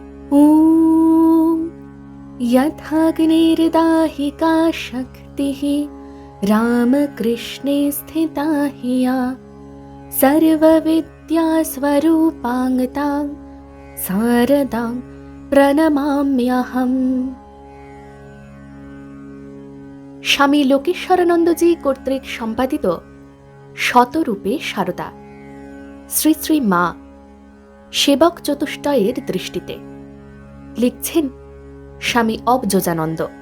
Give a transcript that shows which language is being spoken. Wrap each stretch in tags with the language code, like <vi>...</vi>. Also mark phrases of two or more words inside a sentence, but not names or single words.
<sa>ॐ यथाग्निर्दाहिका शक्तिः रामकृष्णे स्थिता हिया सर्वविद्यास्वरूपाङ्गतां शारदां প্রণমাম্যহম।</sa> <bn>স্বামী লোকেশ্বরানন্দজি কর্তৃক সম্পাদিত শতরূপে শারদা, শ্রী শ্রী মা, সেবক চতুষ্টয়ের দৃষ্টিতে। লিখছেন স্বামী অবযোজানন্দ।</bn>